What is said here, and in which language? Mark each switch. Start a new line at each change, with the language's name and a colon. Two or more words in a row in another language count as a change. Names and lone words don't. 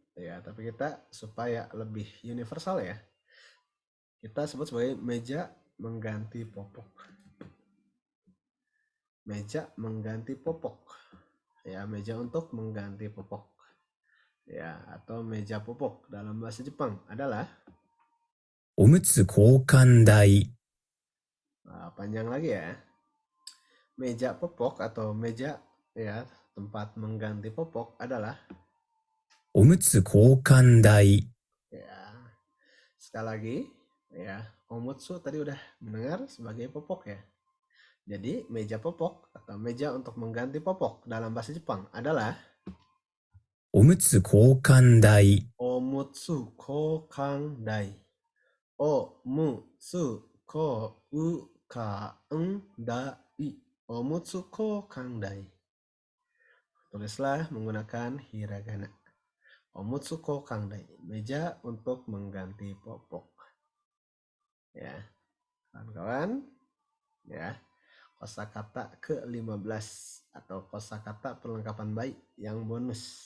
Indonesian: Ya, tapi kita supaya lebih universal ya, kita sebut sebagai meja mengganti popok. Meja mengganti popok. Ya, meja untuk mengganti popok. Ya, atau meja popok dalam bahasa Jepang adalah
Japanese: おむつ交換台、
Indonesian: panjang lagi ya. Meja popok atau meja ya tempat mengganti popok adalah
Japanese: おむつ交換台、
Indonesian: ya. Sekali lagi ya, omutsu tadi udah mendengar sebagai popok ya. Jadi meja popok atau meja untuk mengganti popok dalam bahasa Jepang adalah
Japanese: おむつ交換台、おむつ交換台。おむつ交換台. おむつ交換台.
Indonesian: Tulislah menggunakan hiragana.
Japanese: おむつ交換台,
Indonesian: meja untuk mengganti popok. Ya. kawan-kawan, ya. Kosakata ke-15 atau kosakata perlengkapan baik yang bonus.